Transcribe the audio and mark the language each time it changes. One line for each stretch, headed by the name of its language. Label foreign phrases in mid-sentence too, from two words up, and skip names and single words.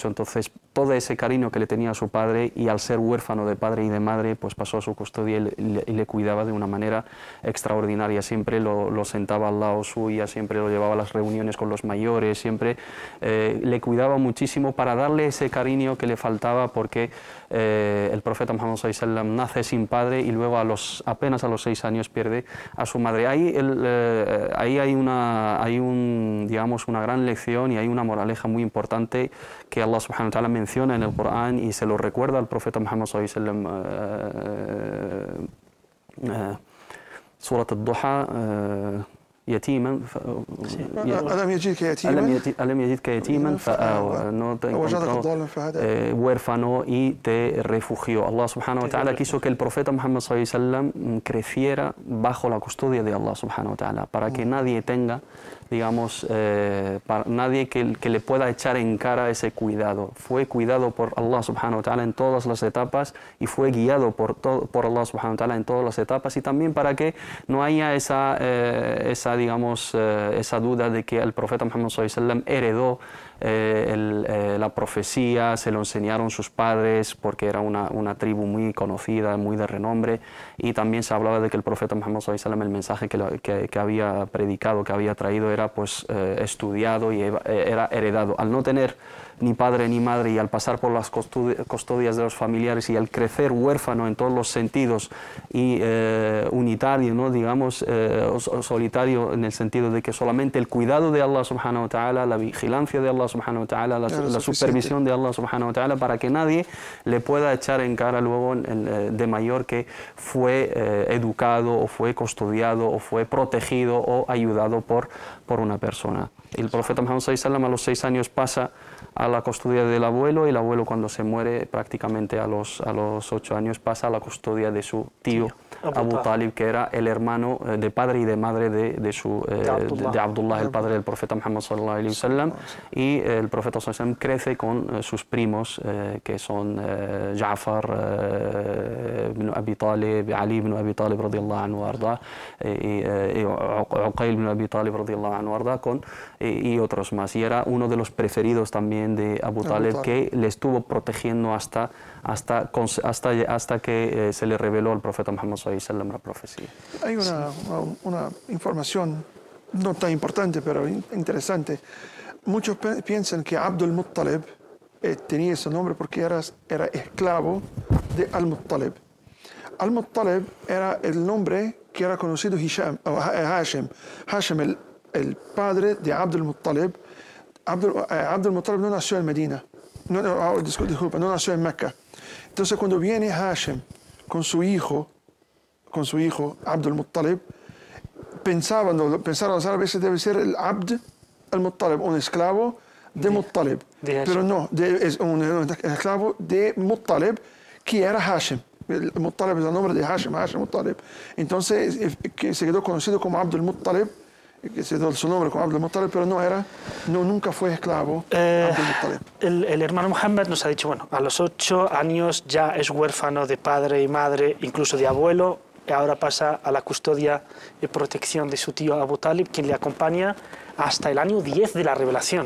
Spanish: Entonces, todo ese cariño que le tenía a su padre, y al ser huérfano de padre y de madre, pues pasó a su custodia y le cuidaba de una manera extraordinaria. Siempre lo sentaba al lado suya, siempre lo llevaba a las reuniones con los mayores, siempre le cuidaba muchísimo para darle ese cariño que le faltaba, porque el profeta Muhammad
Arabic: صلى الله عليه وسلم
Spanish: nace sin padre y luego apenas a los 6 años pierde a su madre. Ahí hay una gran lección y hay una moraleja muy importante que Allah
Arabic: سبحانه وتعالى
Spanish: menciona en el Corán y se lo recuerda al profeta Muhammad
Arabic: صلى الله عليه وسلم. Surat al-Duha, يتيما ألم يجدك يتيما فآوى,
Spanish: no te encontró huérfano y te refugió. Allah
Arabic: سبحانه وتعالى
Spanish: quiso que el profeta Muhammad
Arabic: صلى الله عليه وسلم
Spanish: creciera bajo la custodia de Allah
Arabic: سبحانه وتعالى,
Spanish: para que nadie tenga, digamos, nadie que le pueda echar en cara ese cuidado. Fue cuidado por Allah
Arabic: سبحانه وتعالى
Spanish: en todas las etapas y fue guiado por Allah
Arabic: سبحانه وتعالى
Spanish: en todas las etapas, y también para que no haya esa duda de que el profeta Muhammad
Arabic: صلى الله عليه وسلم
Spanish: heredó la profecía, se lo enseñaron sus padres porque era una tribu muy conocida, muy de renombre, y también se hablaba de que el profeta Muhammad
Arabic: صلى الله عليه وسلم,
Spanish: el mensaje que había predicado, que había traído, era pues estudiado y era heredado. Al no tener ni padre ni madre y al pasar por las custodias de los familiares y al crecer huérfano en todos los sentidos y unitario, ¿no? Digamos, solitario en el sentido de que solamente el cuidado de Allah
Arabic: سبحانه وتعالى,
Spanish: la vigilancia de Allah
Arabic: سبحانه وتعالى,
Spanish: la supervisión de Allah
Arabic: سبحانه وتعالى,
Spanish: para que nadie le pueda echar en cara luego de mayor que fue educado o fue custodiado o fue protegido o ayudado por una persona. El profeta Muhammad
Arabic: صلى الله عليه وسلم
Spanish: a los 6 años pasa a la custodia del abuelo, y el abuelo, cuando se muere prácticamente a los 8 años, pasa a la custodia de su tío Abu Talib, que era el hermano de padre y de madre de Abdullah, el padre del profeta Muhammad
Arabic: صلى الله عليه وسلم.
Spanish: Y el profeta
Arabic: صلى الله عليه وسلم
Spanish: crece con sus primos, que son Ja'far ibn Abi Talib, Ali ibn Abi Talib
Arabic: رضي الله عنه أرضاه,
Spanish: y Uqayl ibn Abi Talib
Arabic: رضي الله عنه أرضاه,
Spanish: y otros más. Y era uno de los preferidos también de Abu Talib, que le estuvo protegiendo hasta que se le reveló al profeta Muhammad
Arabic: صلى الله عليه وسلم
Spanish: la profecía. Hay una información no tan importante, pero interesante. Muchos piensan que Abd al-Muttalib tenía ese nombre porque era esclavo de Al-Muttalib. Al-Muttalib era el nombre que era conocido Hashem. Hashem, el padre de Abd al-Muttalib. Abd al-Muttalib no nació en Medina, disculpa, no nació en Mecca. Entonces, cuando viene Hashem con su hijo Abd al-Muttalib, pensaron los árabes, debe ser el Abd al-Muttalib, un esclavo de Muttalib. Pero no, es un esclavo de Muttalib, que era Hashem. Muttalib es el nombre de Hashem Muttalib. Entonces, que se quedó conocido como Abd al-Muttalib, que se dio su nombre como Abdul Muttalib, pero nunca fue esclavo Abdul Muttalib. El hermano Mohammed nos ha dicho, bueno, a los 8 años ya es huérfano de padre y madre, incluso de abuelo, y ahora pasa a la custodia y protección de su tío Abu Talib, quien le acompaña hasta el año 10 de la revelación.